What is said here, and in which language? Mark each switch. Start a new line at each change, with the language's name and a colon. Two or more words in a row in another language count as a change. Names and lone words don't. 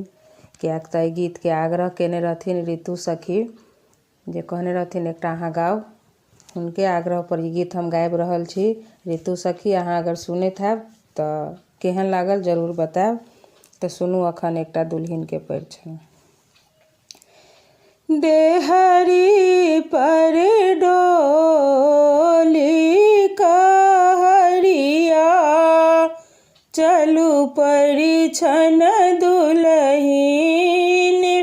Maithili: कियाक तऽ एहि गीत के आग्रह केने रहथिन ऋतु सखी, जे कहने रहथिन एकटा अहाँ गाउ। हुनके आग्रह पर ई गीत हम गाबि रहल छी। ऋतु सखी, अहाँ अगर सुनैत हैब तऽ केहन लागल जरूर बतायब। तऽ सुनू अखन एकटा दुल्हिन के परिछन। देहरी पर डोली कहरिया, चलू परिछन दुल्हिन।